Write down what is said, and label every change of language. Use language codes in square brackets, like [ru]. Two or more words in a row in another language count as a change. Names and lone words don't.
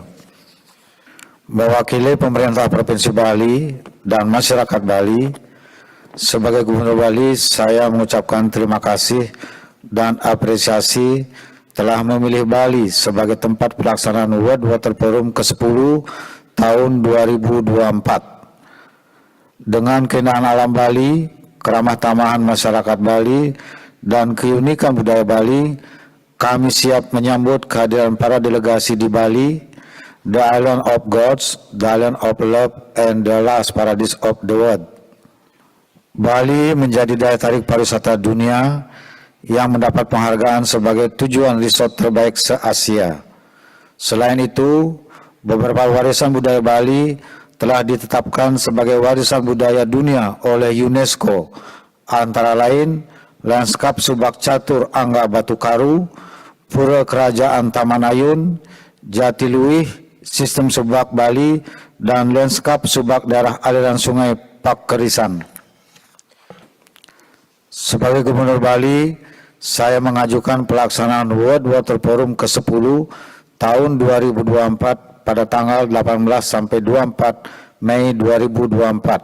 [id] Mewakili pemerintah Provinsi Bali dan masyarakat Bali, sebagai Gubernur Bali, saya mengucapkan terima kasih dan apresiasi telah memilih Bali sebagai tempat pelaksanaan World Water Forum ke-10 tahun 2024. Dengan keindahan alam Bali, keramah tamahan masyarakat Bali, dan keunikan budaya Bali, kami siap menyambut kehadiran para delegasi di Bali, [en] the island of gods, the island of love, and the last paradise of the world. [id] Bali menjadi daya tarik pariwisata dunia yang mendapat penghargaan sebagai tujuan resort terbaik se-Asia. Selain itu, beberapa warisan budaya Bali telah ditetapkan sebagai warisan budaya dunia oleh UNESCO, antara lain lanskap subak catur Angga Batu Karu, Pura Kerajaan Taman Ayun, Jatiluwih, Sistem Subak Bali, dan lanskap subak daerah aliran sungai Pakerisan. Sebagai Gubernur Bali, saya mengajukan pelaksanaan World Water Forum ke-10 tahun 2024 pada tanggal 18 sampai 24 Mei 2024.